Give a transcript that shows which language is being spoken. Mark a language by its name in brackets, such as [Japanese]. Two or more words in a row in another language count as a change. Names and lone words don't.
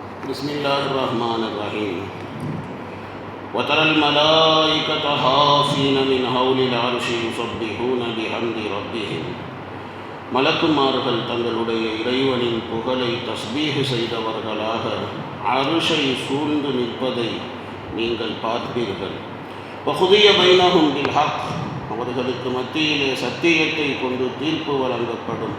[Arabic] بسم الله الرحمن الرحيم وترى الملائكة حافين من حول العرش يسبحون بحمد ربهم [Tamil] மலக்குமார்கள் தங்களுடைய இறைவனின் புகழை தஸ்பீஹ் செய்தவர்களாக அருஷை சூழ்ந்து நிற்பதை நீங்கள் பார்ப்பீர்கள். [Arabic] وقضي بينهم بالحق, [Tamil] அவர்களுக்கு மத்தியிலே சத்தியத்தை கொண்டு தீர்ப்பு வழங்கப்படும்.